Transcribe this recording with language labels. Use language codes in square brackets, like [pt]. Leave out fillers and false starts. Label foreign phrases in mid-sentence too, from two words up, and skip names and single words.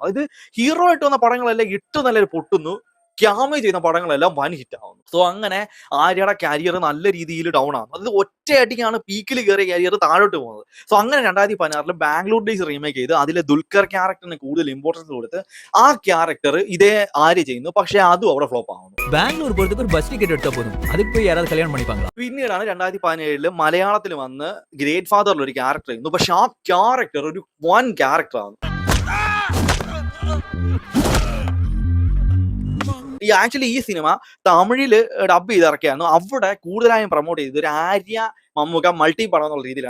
[ml] അതായത് ഹീറോ ആയിട്ട് വന്ന പടങ്ങളെല്ലാം ഇട്ട് നല്ലൊരു പൊട്ടുന്നു. ക്യാമിയോ ചെയ്യുന്ന പടങ്ങളെല്ലാം വൻ ഹിറ്റ് ആവുന്നു. സോ അങ്ങനെ ആര്യയുടെ കരിയർ നല്ല രീതിയിൽ ഡൗൺ ആവുന്നു. അത് ഒറ്റയടിക്കാണ് പീക്കിൽ കയറിയ കരിയർ താഴോട്ട് പോകുന്നത്. സോ അങ്ങനെ 2016 ബാംഗ്ലൂർ ഡേയ്സ് റീമേക്ക് ചെയ്ത് അതിലെ ദുൽഖർ ക്യാരക്ടറിന് കൂടുതൽ ഇമ്പോർട്ടൻസ് കൊടുത്ത് ആ ക്യാരക്ടർ ഇതേ ആര്യ ചെയ്യുന്നു. പക്ഷെ അതും അവിടെ ഫ്ലോപ്പ് ആവുന്നു. [ta] பெங்களூர் போறதுக்கு ஒரு பஸ் டிக்கெட் எடுத்தா போதும், அதுக்கு போய் யாராவது கல்யாணம் பண்ணிப்பாங்களா? [ml] പിന്നീടാണ് 2017 മലയാളത്തിൽ വന്ന് ഗ്രേറ്റ് ഫാദറിൽ ഒരു ക്യാരക്ടർ ചെയ്യുന്നു. പക്ഷെ ആ ക്യാരക്ടർ ഒരു വൻ ക്യാരക്ടർ ആണ്. ആക്ച്വലി ഈ സിനിമ തമിഴില് ഡബ് ചെയ്ത് ഇറക്കിയായിരുന്നു. അവിടെ കൂടുതലായും പ്രൊമോട്ട് ചെയ്തത് ഒരു ആര്യ മമ്മൂക്ക മൾട്ടി പടം എന്നുള്ള രീതിയിലാണ്.